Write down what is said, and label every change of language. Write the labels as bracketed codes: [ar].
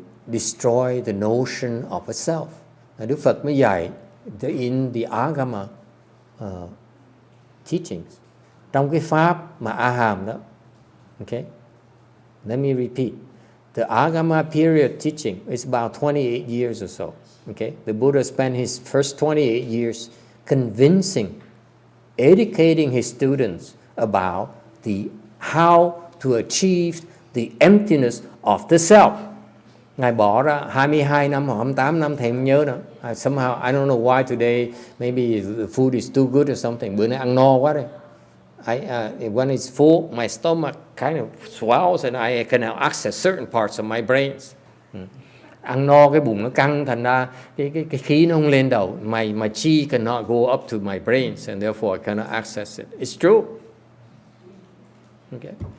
[en] destroy the notion of a self. [vi] Đức Phật mới dạy [en] in the Agama teachings, [vi] trong cái pháp mà A Hàm đó. [en] Okay, let me repeat. The Agama period teaching is about 28 years or so. Okay, the Buddha spent his first 28 years convincing, educating his students about how to achieve the emptiness of the self. [vi] Ngài bỏ ra 22 năm hoặc 28 năm, thầy không nhớ nữa. [en] Somehow, I don't know why today, maybe the food is too good or something. [vi] Bữa nay ăn no quá đây. [en] When it's full, my stomach kind of swells and I cannot access certain parts of my brains. [vi] Ăn no cái bụng nó căng, thành ra cái khí nó không lên đầu. [en] My chi cannot go up to my brains and therefore I cannot access it. It's true. Okay.